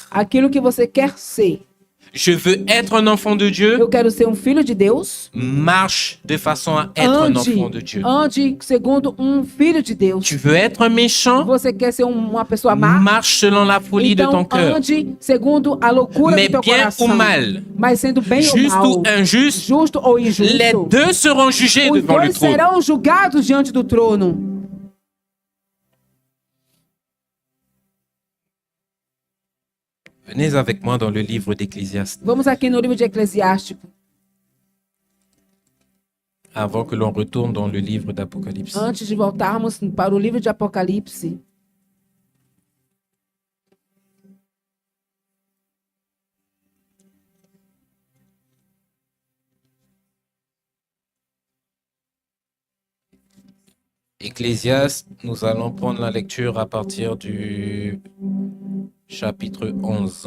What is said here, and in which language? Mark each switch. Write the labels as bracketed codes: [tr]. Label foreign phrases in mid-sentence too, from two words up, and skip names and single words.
[pt] Aquilo que você quer ser. [fr] Je veux être un enfant de Dieu. [pt] Eu quero ser um filho de Deus. [fr] Marche de façon à être un enfant de Dieu. [pt] Ande segundo um filho de Deus. [fr] Tu veux être un méchant? [pt] Você quer ser uma pessoa má? [fr] Marche selon la folie de ton [pt] Então [fr] cœur. [pt] ande segundo a loucura [fr] Mais [pt] do teu [fr] bien [pt] coração. [fr] ou mal, [pt] Mas sendo bem [fr] juste ou [pt] ou mal, [fr] injuste, [pt] justo ou [fr] les [pt] injusto, [fr] deux seront jugés [pt] os [fr] devant le [pt] dois [fr] trône. [pt] serão julgados diante do trono. [fr] Venez avec moi dans le livre d'Ecclésiaste [pt] Vamos aqui no livro de Eclesiástico, [fr] avant que l'on retourne dans le livre d'Apocalypse. [pt] antes de voltarmos para o livro de Apocalipse. [fr] Ecclésiaste, nous allons prendre la lecture à partir du chapitre 11.